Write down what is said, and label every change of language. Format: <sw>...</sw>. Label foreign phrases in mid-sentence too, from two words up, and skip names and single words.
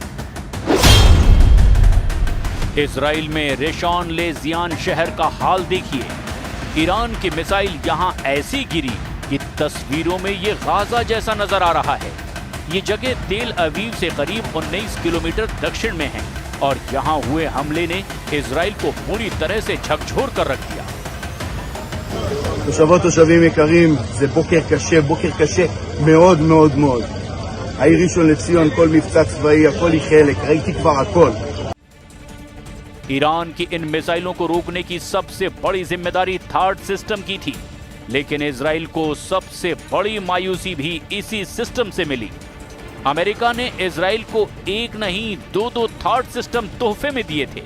<hi>इजराइल में रेशॉन लेजियान शहर का हाल देखिए। ईरान की मिसाइल यहां ऐसी गिरी कि तस्वीरों में ये गाजा जैसा नजर आ रहा है। ये जगह तेल अवीव से करीब 19 किलोमीटर दक्षिण में है और यहां हुए हमले ने इजराइल को पूरी तरह से झकझोर कर रख दिया।</hi> <he>תושבות תושבים יקרים, זה בוקר קשה מאוד מאוד מאוד. העיר ראשון לציון, כל מבצע צבאי, הכל היא חלק, ראיתי כבר הכל.</he> <hi>ईरान की इन मिसाइलों को रोकने की सबसे बड़ी जिम्मेदारी</hi> <en>THAAD system</en> <hi>की थी, लेकिन इजराइल को सबसे बड़ी मायूसी भी इसी सिस्टम से मिली। अमेरिका ने इजराइल को एक नहीं दो</hi> <en>THAAD system</en> <hi>तोहफे में दिए थे।</hi>